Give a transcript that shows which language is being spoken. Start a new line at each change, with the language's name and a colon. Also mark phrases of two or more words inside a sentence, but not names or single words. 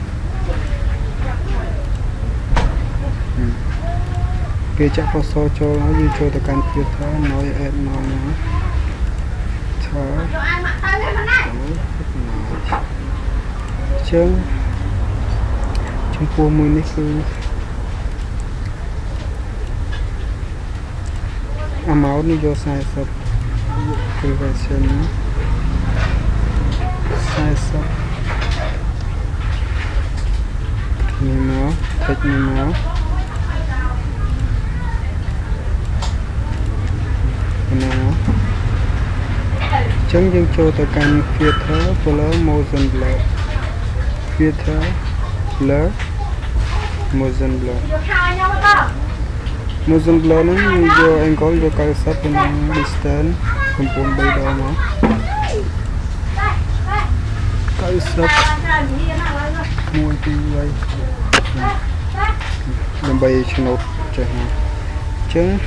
Khmer: ពេលចាក់ពណ៌សចូលហើយយើងចូលទៅកាន់
English: filter noise add noise
Khmer: មក ចឹងចំពោះមួយនេះគឺamount នេះយក 40 prevention 40នេះមកតិចនេះមកណា ចឹងយើងចូលទៅកាន់
English: filter color motion blur filter blur motion blur motion blur
Khmer: ហ្នឹងយើងយក angle យក 90 ទៅនឹង distance 9 3ដងមក 90 1 2 ដើម្បីឆ្នោតចេះមកអញ្ចឹង